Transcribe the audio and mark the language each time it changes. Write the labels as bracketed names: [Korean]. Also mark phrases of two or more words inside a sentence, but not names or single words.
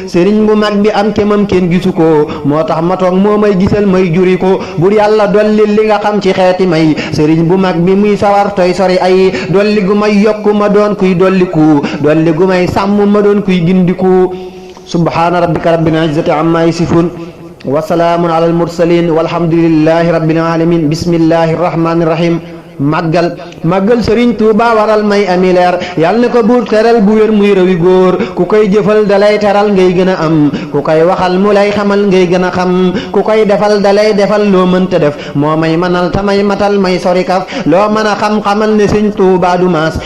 [Wolof] Sëriñ bu mag bi am kemam kenn gisu ko, moo tax ma toog moo may gisal may juriku. Bur Yàlla dolli li nga xam ci xeeti may. Sëriñ bu mag bi muy sawar toy sori ay, dolli gu may yokku ma doon kuy dolliku, dolli gu may sàmm ma doon kuy gindiku. [Arabic] سبحان ربك رب العزة عما يصفون وسلام على المرسلين والحمد لله رب العالمين. بسم الله الرحمن الرحيم. [Wolof] Màggal, màggal Sëriñ Tuuba waral may ami leer. Yal na ko buur teral bu wér muy réwi góor. Ku koy jëfal dalay teral ngay gën a am, ku koy waxal mu lay xamal ngay gën a xam, ku koy defal dalay defal loo mënta def. Moo may manal ta may matal may sori kaf, loo mën a xam xamal ne Sëriñ Tuuba du maas.